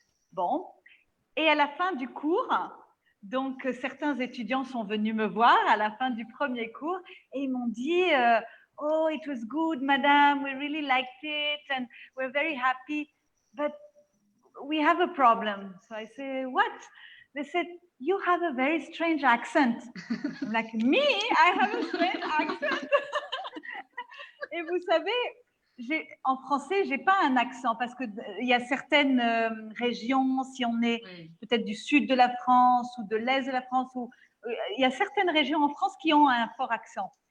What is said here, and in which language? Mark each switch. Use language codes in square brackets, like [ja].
[fr] Bon, et à la fin du cours, donc certains étudiants sont venus me voir à la fin du premier cours et ils m'ont dit [en] oh, it was good, madame, we really liked it and we're very happy, but we have a problem. So I say, what? They said, you have a very strange accent. I'm like, me? I have a strange accent? [fr] Et vous savez, en français, j'ai pas un accent parce que il y a certaines régions, si on est peut-être du sud de la France ou de l'est de la France, ou il y a certaines régions en France qui ont un fort accent.